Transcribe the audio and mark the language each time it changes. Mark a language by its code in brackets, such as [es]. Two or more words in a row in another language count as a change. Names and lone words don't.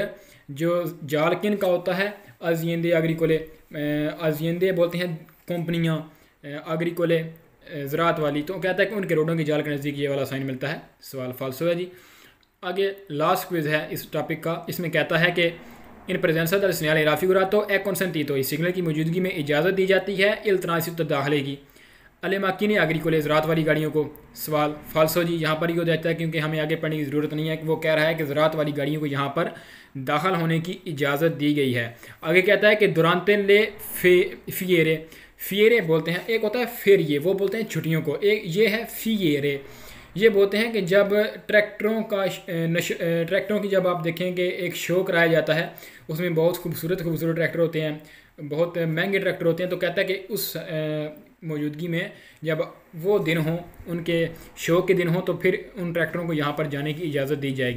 [ur] جو جال کن کا ہوتا ہے, [it] aziende agricole, [ur] ازیندے بولتے ہیں کمپنیاں ایگریکولے زراعت والی، تو کہتا ہے کہ ان کے روڈوں کے جال کے نزدیک یہ والا سائن ملتا ہے. سوال فالسو ہے جی۔ آگے [en] last quiz [ur] ہے اس ٹاپک کا، اس میں کہتا ہے کہ [it] in presenza del segnale raffigurato è consentito, [ur] اس سگنل کی موجودگی میں اجازت دی جاتی ہے [it] il transito [ur] داخلے کی [it] alle macchine agricole [ur] زراعت والی گاڑیوں کو. سوال فالسو جی، یہاں پر ہی ہو جاتا ہے کیونکہ ہمیں آگے پڑھنے کی ضرورت نہیں ہے کہ وہ کہہ رہا ہے کہ زراعت والی گاڑیوں کو یہاں پر داخل ہونے کی اجازت دی گئی ہے. آگے کہتا ہے کہ [it] durante le fiere, [ur] فیرے بولتے ہیں، ایک ہوتا ہے فیریے، وہ بولتے ہیں چھٹیوں کو، ایک یہ ہے فیرے، یہ بولتے ہیں کہ جب ٹریکٹروں کی جب آپ دیکھیں کہ ایک شو کرایا جاتا ہے، اس میں بہت خوبصورت ٹریکٹر ہوتے ہیں، بہت مہنگے ٹریکٹر ہوتے ہیں، تو کہتا ہے کہ اس موجودگی میں جب وہ دن ہو، ان کے شو کے دن ہو، تو پھر ان ٹریکٹروں کو یہاں پر جانے کی اجازت دی جائے گی.